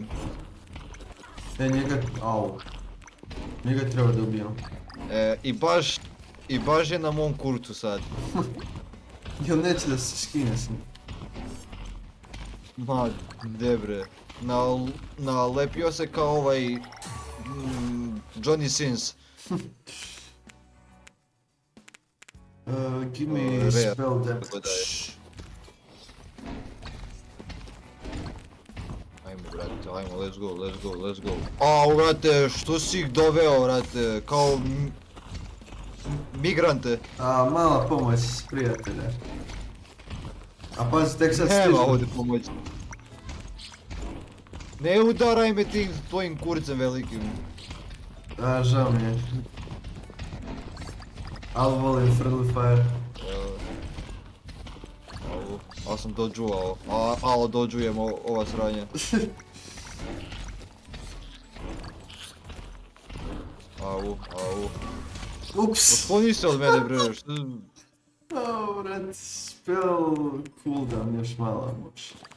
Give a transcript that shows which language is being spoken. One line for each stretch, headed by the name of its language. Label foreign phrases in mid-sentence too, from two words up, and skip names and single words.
Serbian: Njega, njega treba da ubijam. I baš je na mom kurcu sad. Jel neće da se skine s njim? Ma, debre. Nalepio se kao ovaj... Johnny Sins.
English: Give me Rare. spell damage.
Serbian: Tako da je. Ajmo, brate, ajmo,
English: let's go.
Serbian: Au, brate, što si ih doveo, brate, kao... migrante. Mala pomoć prijatelja. A pazi, tek sad Nema stižu. ovdje pomoći. Ne udaraj me tim tvojim kurcem velikim. Žao mi je. Ali volim
English: friendly fire.
Serbian: Ali sam dođuo, dođujem ova sranja. Au. Ups! Otkloni se od mene, bre, što... Brat,
English: spell cooldown
Serbian: još malo može.